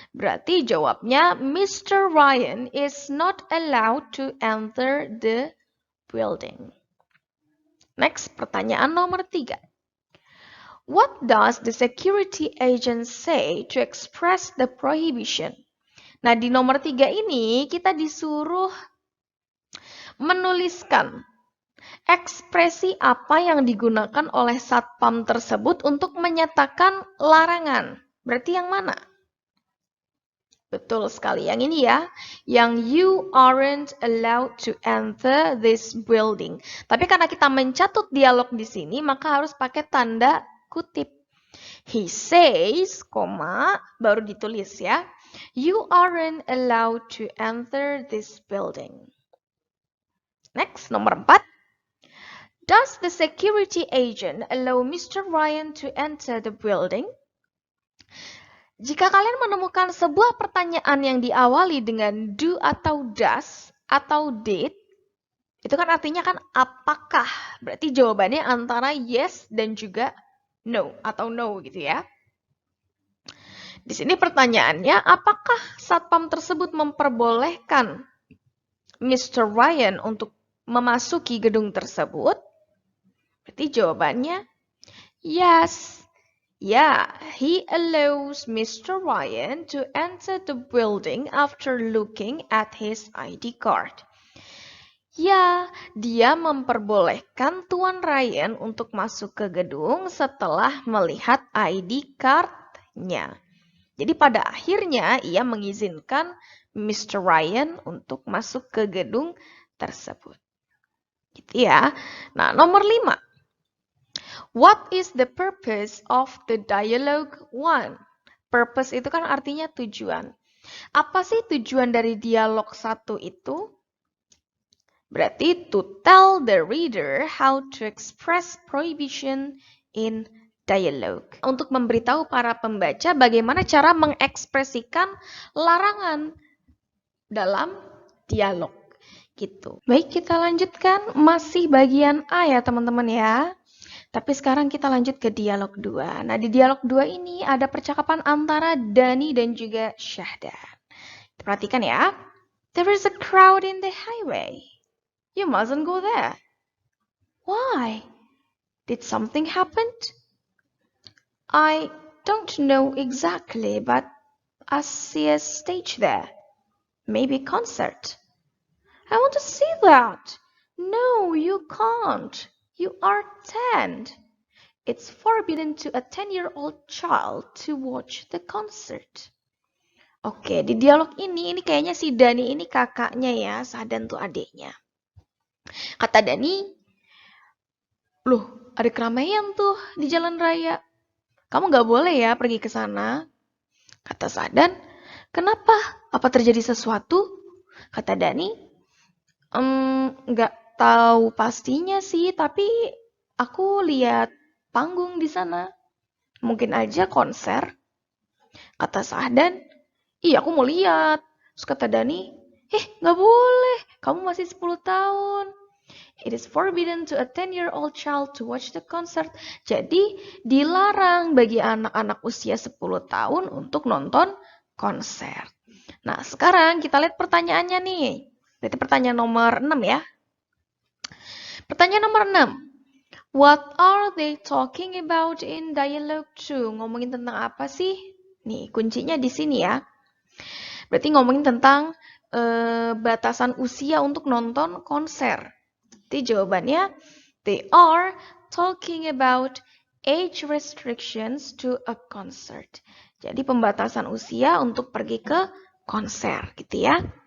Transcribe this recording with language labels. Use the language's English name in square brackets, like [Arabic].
[Indonesian] Berarti jawabnya Mr. [English] Ryan is not allowed to enter the building. Next, [Indonesian] pertanyaan nomor 3. [English] What does the security agent say to express the prohibition? [Indonesian] Nah, di nomor 3 ini kita disuruh menuliskan ekspresi apa yang digunakan oleh satpam tersebut untuk menyatakan larangan. Berarti yang mana? Betul sekali, yang ini ya. [English] Yang you aren't allowed to enter this building. [Indonesian] Tapi karena kita mencatut dialog di sini, maka harus pakai tanda kutip. [English] He says, [Indonesian] baru ditulis ya. [English] You aren't allowed to enter this building. Next, [Indonesian] nomor 4. [English] Does the security agent allow Mr. Ryan to enter the building? [Indonesian] Jika kalian menemukan sebuah pertanyaan yang diawali dengan do atau does atau did, itu kan artinya kan apakah. Berarti jawabannya antara yes dan juga no atau no gitu ya. Di sini pertanyaannya, apakah satpam tersebut memperbolehkan Mr. Ryan untuk memasuki gedung tersebut? Berarti jawabannya yes. [English] Yeah, he allows Mr. Ryan to enter the building after looking at his ID card. [Indonesian] Ya, dia memperbolehkan Tuan Ryan untuk masuk ke gedung setelah melihat ID card-nya. Jadi pada akhirnya ia mengizinkan Mr. Ryan untuk masuk ke gedung tersebut. Gitu ya. Nah, nomor 5. [English] What is the purpose of the dialogue 1? [Indonesian] Purpose itu kan artinya tujuan. Apa sih tujuan dari dialog 1 itu? [English] Berarti to tell the reader how to express prohibition in dialogue. [Indonesian] Untuk memberitahu para pembaca bagaimana cara mengekspresikan larangan dalam dialog. Gitu. Baik, kita lanjutkan. Masih bagian A ya teman-teman ya. Tapi sekarang kita lanjut ke dialog 2. Nah, di dialog 2 ini ada percakapan antara Dani dan juga Syahdan. Perhatikan ya. [English] There is a crowd in the highway. You mustn't go there. Why? Did something happen? I don't know exactly, but I see a stage there. Maybe a concert. I want to see that. No, you can't. You are 10. It's forbidden to a 10-year-old child to watch the concert. [Indonesian] Oke, di dialog ini kayaknya si Dani ini kakaknya ya, Syahdan tuh adiknya. Kata Dani, loh ada keramaian tuh di jalan raya. Kamu gak boleh ya pergi ke sana. Kata Syahdan, kenapa? Apa terjadi sesuatu? Kata Dani, gak tahu pastinya sih, tapi aku lihat panggung di sana. Mungkin aja konser. Kata Syahdan, iya aku mau lihat. Terus kata Dani, gak boleh. Kamu masih 10 tahun. [English] It is forbidden to a 10-year-old child to watch the concert. [Indonesian] Jadi dilarang bagi anak-anak usia 10 tahun untuk nonton konser. Nah sekarang kita lihat pertanyaannya nih. Berarti pertanyaan nomor 6 ya. Pertanyaan nomor 6. [English] What are they talking about in dialogue 2? [Indonesian] Ngomongin tentang apa sih? Nih, kuncinya di sini ya. Berarti ngomongin tentang batasan usia untuk nonton konser. Jadi jawabannya, [English] they are talking about age restrictions to a concert. [Indonesian] Jadi pembatasan usia untuk pergi ke konser gitu ya.